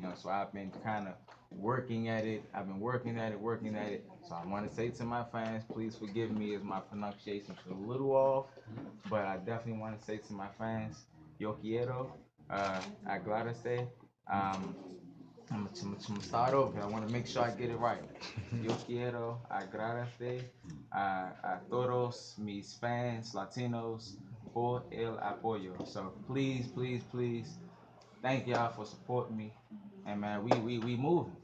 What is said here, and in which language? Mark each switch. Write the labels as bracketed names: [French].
[English] So I've been kind of working at it. I've been working at it. So I want to say to my fans, please forgive me as my pronunciation is a little off, but I definitely want to say to my fans, [Spanish] yo quiero, agradece. [English] Um, I'm gonna start over. I want to make sure I get it right. [Spanish] Yo quiero agradece a todos mis fans Latinos por el apoyo. [English] So please, please, please, thank y'all for supporting me. And man, we moving.